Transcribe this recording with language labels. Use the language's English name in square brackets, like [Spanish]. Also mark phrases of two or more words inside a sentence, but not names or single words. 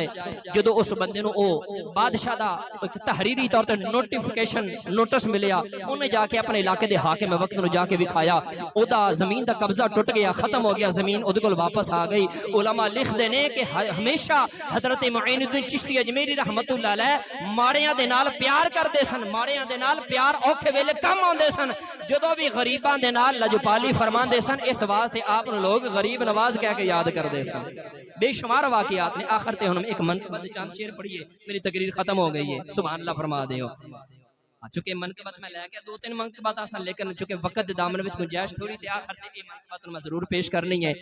[Punjabi] جدو اس بندے نو او بادشاہ دا ایک تحریری طور تے نوٹیفیکیشن نوٹس ملیا انہیں جا کے اپنے علاقے دے حاکم وقت نو جا کے دکھایا او دا زمین دا قبضہ ٹوٹ گیا, ختم ہو گیا, زمین اودے کول واپس آ گئی. علماء لکھ دے نے کہ ہمیشہ حضرت معین الدین چشتی اجمیری [Arabic] رحمت اللہ علیہ [Punjabi] ماڑیاں دے نال پیار کردے سن, ماڑیاں دے نال پیار اوکھے ویلے کم آندے سن, جدوں بھی غریباں دے نال لجپالی فرماندے سن. اس واسطے آپ لوگ غریب نواز کہہ کے یاد کردے سن. بے شمار واقعات نے. آخر تے ہن ایک منقبت چاند شعر پڑھیے, میری تقریر ختم ہو گئی ہے, [Arabic] سبحان اللہ [Punjabi] فرما دیو. چونکہ منقبت میں لے کے دو تین منقبت آسان, لیکن چونکہ وقت دامن وچ گنجائش تھوڑی تے آخر تے یہ منقبت میں ضرور پیش کرنی ہے.